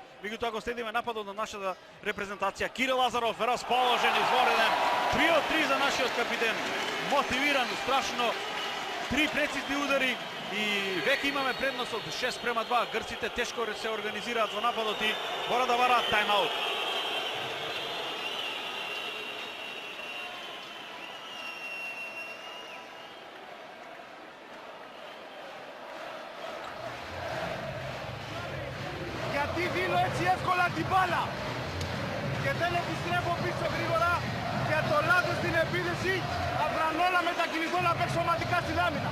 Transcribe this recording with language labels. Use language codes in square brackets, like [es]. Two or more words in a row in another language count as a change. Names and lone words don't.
[mk] Меѓутоа го следиме нападот на нашата репрезентација. Кире Лазаров расположен, извореден, 3-3 за нашиот капитен, мотивиран, страшно, 3 прецизни удари и веќе имаме предност од 6:2. Грците тешко се организираат во нападот и мора да бараат тајмаут. [el] Γιατί δίνω έτσι εύκολα την μπάλα και δεν επιστρέφω πίσω γρήγορα για το λάθος στην επίθεση, θα βρανόλα μετακινηθώ να παίξω σωματικά στην άμυνα.